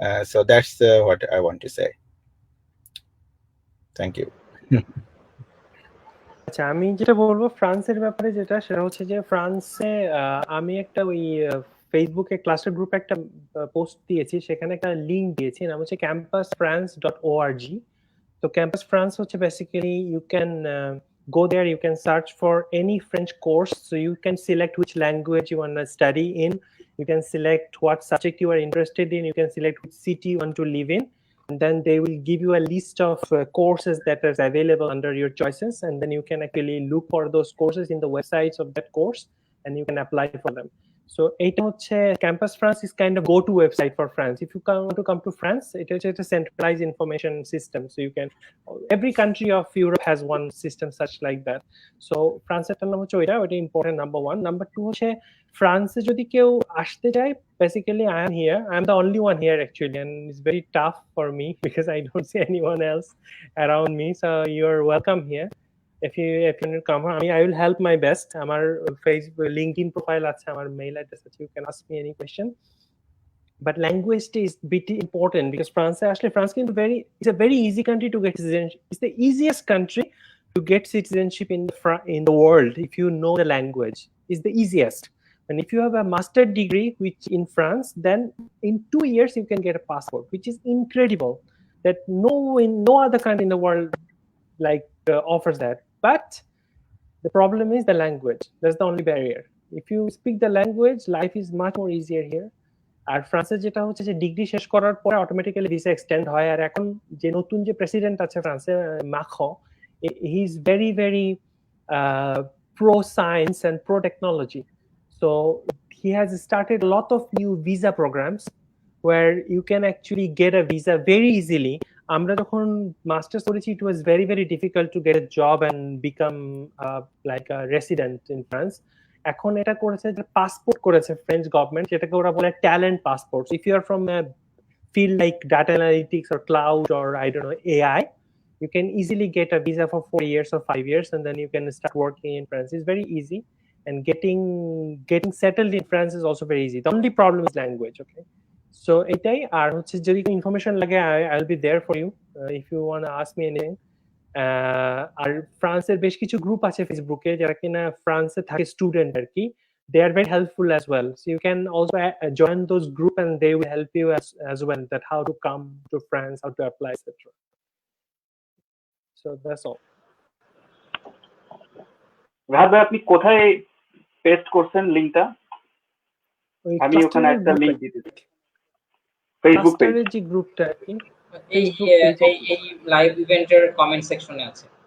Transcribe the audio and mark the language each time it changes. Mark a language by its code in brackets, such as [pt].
[en] So that's what I want to say. Thank you. [bn] আচ্ছা, আমি যেটা বলবো ফ্রান্সের ব্যাপারে যেটা সেটা হচ্ছে যে ফ্রান্সে আমি একটা ওই ফেসবুকে ক্লাসের গ্রুপে একটা পোস্ট দিয়েছি, সেখানে একটা লিঙ্ক দিয়েছি, নাম হচ্ছে campusfrance.org. [en] So Campus France [bn] হচ্ছে [en] basically you can go there, you can search for any French course, so you can select which language you want to study in, you can select what subject you are interested in, you can select which city you want to live in, and then they will give you a list of courses that is available under your choices, and then you can actually look for those courses in the websites of that course and you can apply for them. So [bn] এটা হচ্ছে [en] Campus France is kind of go-to website for France. If you want to come to France, it is a centralized information system. So you can, every country of Europe has one system such like that. So France [bn] এর নাম হচ্ছে ওইটা [en] important number one. [bn] Number two হচ্ছে ফ্রান্সে যদি কেউ আসতে চায়, [en] basically I am here. I am the only one here actually, and it's very tough for me because I don't see anyone else around me. So you're welcome here. If you come, I will help my best. [bn] আমার Facebook, LinkedIn profile আছে, আমার mail address আছে. [en] You can ask me any question. But language is pretty important because France is it's a very easy country to get citizenship. It's the easiest country to get citizenship in the world if you know the language. It's the easiest. And if you have a master degree which in France, then in 2 years you can get a passport, which is incredible. That no other country in the world offers that. But the problem is the language. That's the only barrier. If you speak the language, life is much more easier here. [bn] আর ফ্রান্সে যেটা হচ্ছে যে degree শেষ করার পরে automatically visa extend হয়। আর এখন যে নতুন যে প্রেসিডেন্ট আছে ফ্রান্সে, মাখো, [en] He is very very pro science and pro technology. So he has started a lot of new visa programs where you can actually get a visa very easily. [bn] আমরা যখন মাস্টার্স করেছি, [en] it was very very difficult to get a job and become like a resident in France. [bn] এখন এটা করেছে যে passport করেছে French government, যেটাকে ওরা বলে talent passport. [en] If you are from a field like data analytics or cloud or I don't know AI, you can easily get a visa for 4 years or 5 years and then you can start working in France. It's very easy, and getting settled in France is also very easy. The only problem is language. Okay, so [bn] এটাই। আর হচ্ছে যদি information লাগে, [en] I'll be there for you if you want to ask me anything. [bn] আর ফ্রান্সের বেশ কিছু group আছে ফেসবুকে যারা কিনা ফ্রান্সে থাকে স্টুডেন্ট আর কি, [en] they are very helpful as well, so you can also join those group and they will help you as well, that how to come to France, how to apply, etc. So that's all. [bn] Rahat ভাই, আপনি কোথায় paste করছেন লিংকটা? আমি ওখানে একটা link দিতেছি, Facebook page, যে গ্রুপটা এই লাইভ ইভেন্টের কমেন্ট সেকশনে আছে।